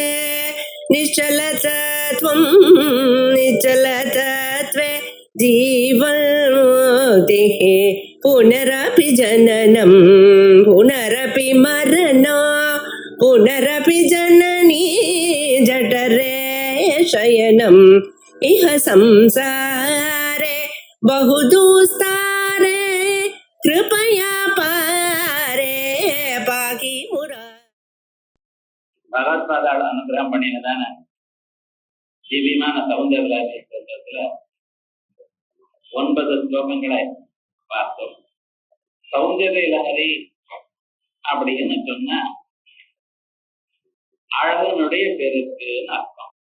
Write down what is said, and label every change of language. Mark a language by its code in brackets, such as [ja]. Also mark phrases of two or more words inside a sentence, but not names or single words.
[sa] निश्चलतत्वं निश्चलतत्वे जीवन्मुक्तिः पुनरपि जननं पुनरपि मरणं पुनरपि जननी जठरे शयनम् इह संसारे बहुदुस्तारे कृपया पारे पाकि मुरा. [ta] பகவத்பாதாவோட அனுகிரகம் பண்ணினதான திவ்யமான சௌந்தரராஜ 9 ஸ்லோகங்களை பார்த்தோம். சௌந்தர்ய லஹரி அப்படின்னு சொன்னா அழகனுடைய பெருக்குன்னு அர்த்தம்.